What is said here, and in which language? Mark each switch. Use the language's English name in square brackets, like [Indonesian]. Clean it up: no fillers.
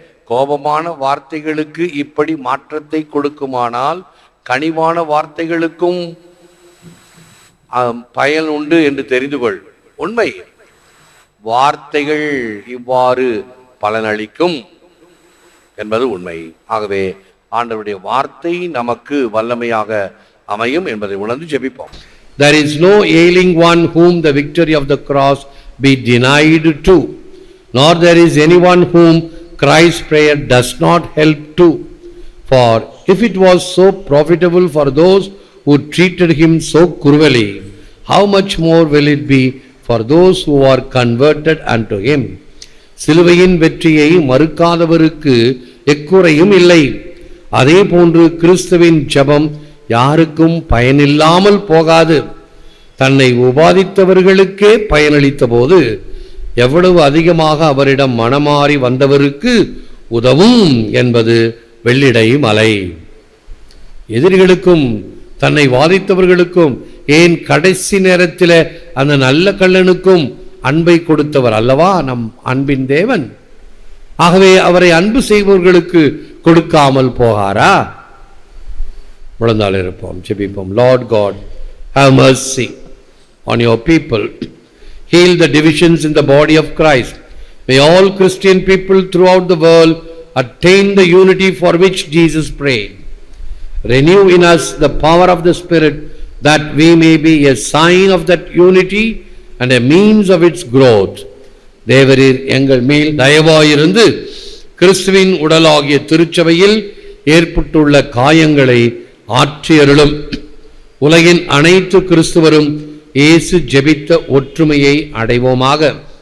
[Tamil] கோபமான வார்த்தைகளுக்கு இப்படி மாற்றத்தை கொடுக்குமானால் கனிவான வார்த்தைகளுக்கும் பயன் உண்டு என்று தெரிந்து கொள். உண்மை, வார்த்தைகள் இவ்வாறு பலனளிக்கும் என்பது உண்மை. ஆகவே ஆண்டவருடைய வார்த்தை நமக்கு வல்லமையாக அமையும் என்பதை உணர்ந்து ஜெபிப்போம். [English] There is no ailing one whom the victory of the cross be denied to, nor there is anyone whom Christ's prayer does not help to. For if it was so profitable for those who treated him so cruelly, how much more will it be for those who are converted unto him? [Tamil] சிலுவையின் வெற்றியை மறுக்காதவருக்கு எக்குறையும் இல்லை. அதே போன்று கிறிஸ்துவின் ஜெபம் யாருக்கும் பயனில்லாமல் போகாது. தன்னை உபாதித்தவர்களுக்கே பயனளித்த போது எவ்வளவு அதிகமாக அவரிடம் மனமாறி வந்தவருக்கு உதவும் என்பது வெள்ளிடை மலை. எதிரிகளுக்கும் தன்னை வாதித்தவர்களுக்கும், ஏன் கடைசி நேரத்தில் அந்த நல்ல கள்ளனுக்கும் அன்பை கொடுத்தவர் அல்லவா நம் அன்பின் தேவன். ஆகவே அவரை அன்பு செய்பவர்களுக்கு கொடுக்காமல் போகாரா? முழந்தாள் இருப்போம், ஜெபிப்போம். [English] Lord God, have mercy on your people. heal the divisions in the body of Christ. May all Christian people throughout the world attain the unity for which Jesus prayed. Renew in us the power of the Spirit, that we may be a sign of that unity and a means of its growth. [Tamil] தேவரீர் எங்கள் மேல் தயவாயிருந்து கிறிஸ்துவின் உடலாகிய திருச்சபையில் ஏற்பட்டுள்ள காயங்களை ஆற்றியருளும். உலகின் அனைத்து கிறிஸ்துவரும் இயேசு ஜெபித்த ஒற்றுமையை அடைவோமாக.